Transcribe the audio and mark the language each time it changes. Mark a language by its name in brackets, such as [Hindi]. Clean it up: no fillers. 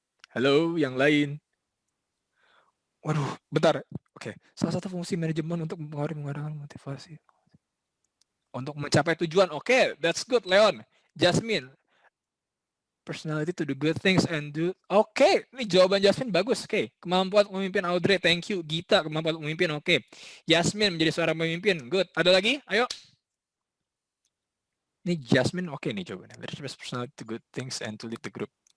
[Indonesian] Halo, yang lain. Waduh, bentar. Oke, salah satu fungsi manajemen untuk mengadakan motivasi. Untuk mencapai tujuan. [English] Oke, that's good, Leon. Jasmine. Personality to do good things and do. [Indonesian] Oke, ini jawaban Jasmine bagus. Oke, kemampuan memimpin Audrey. [English] Thank you. [Indonesian] Gita, kemampuan memimpin. Oke. Jasmine menjadi seorang pemimpin. [English] Good. [Indonesian] Ada lagi? Ayo. Ini Jasmine. Oke nih jawabannya. [English] Leadership is personality to good things and to lead the group.